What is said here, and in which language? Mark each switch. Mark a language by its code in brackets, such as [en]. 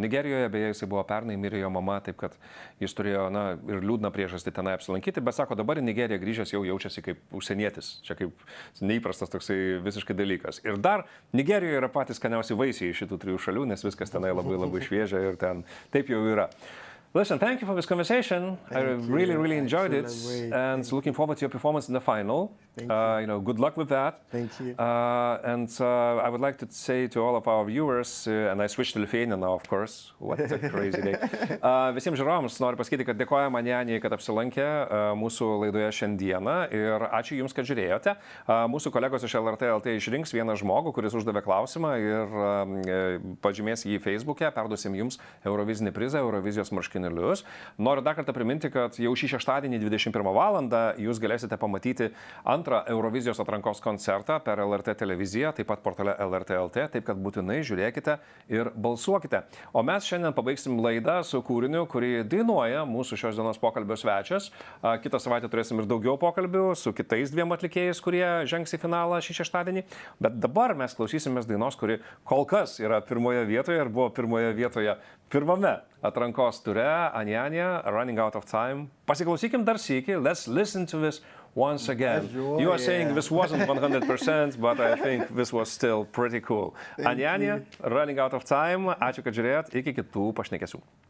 [lt] Nigerijoje, beje, jisai buvo pernai, mirė jo mama, taip kad jis turėjo ir liūdną priežastį tenai apsilankyti, bet sako, dabar į Nigeriją grįžęs jau jaučiasi kaip užsienietis. Čia kaip neįprastas toksai visiškai dalykas. Ir dar Nigerijoje yra patys skaniausi vaisiai iš šitų trijų šalių, nes viskas tenai labai labai šviežia ir ten taip jau yra. [en] Listen, thank you for this conversation. I really enjoyed it, and looking forward to your performance in the final. Good luck with that. Thank you. And I would like to say to all of our viewers, and I switched to Lithuanian now, of course. What a crazy day. [lt] Visiems žiūrovams noriu pasakyti, kad dėkojame Anyanyai, kad apsilankė mūsų laidoje šiandieną ir ačiū Jums, kad žiūrėjote. Mūsų kolegos iš LRT.lt išrinks vieną žmogų, kuris uždavė klausimą ir pažymės jį Facebook'e, perduosim Jums Eurovizinį prizą, Eurovizijos marškinėlius. Noriu dar kartą priminti, kad jau šį šeštadienį 21 valandą Jūs galėsite pamatyti antrą Eurovizijos atrankos koncertą per LRT televiziją, taip pat portale LRT.lt, taip kad būtinai žiūrėkite ir balsuokite. O mes šiandien pabaigsim laidą su kūriniu, kurį dainuoja mūsų šios dienos pokalbio svečias. Kitą savaitę turėsim ir daugiau pokalbių su kitais dviem atlikėjais, kurie žengs į finalą šį šeštadienį. Bet dabar mes klausysimės dainos, kuri kol kas yra pirmoje vietoje ir buvo pirmoje vietoje pirmame atrankos ture, Anyanya, Running Out of Time. Pasiklausykim dar sykį, [en] let's listen to this once again. You are saying this wasn't 100%, but I think this was still pretty cool. [lt] Anyanya, Running Out of Time. Ačiū, kad žiūrėjot. Iki kitų pašnekesių.